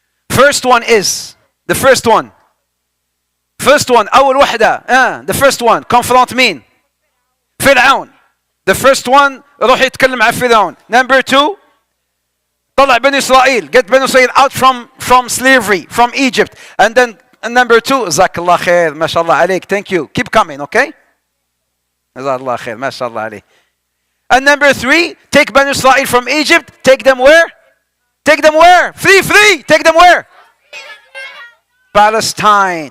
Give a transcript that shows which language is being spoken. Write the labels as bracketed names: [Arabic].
[English] First one is the first one. [Arabic] أول وحدة. [English] The first one. [Arabic] Confront مين؟ فرعون. [English] The first one [Arabic] روح يتكلم عن فرعون. [English] Number 2. [Arabic] طلع بني إسرائيل. [English] Get بني إسرائيل out from slavery, from Egypt. And then number 2. [Arabic] جزاك الله خير. ما شاء الله عليك. [English] Thank you. Keep coming, okay? [Arabic] جزاك الله خير. ما شاء الله عليك. [English] And number 3, take Bani Israel from Egypt. Take them where? Take them where? Free. Take them where? Palestine.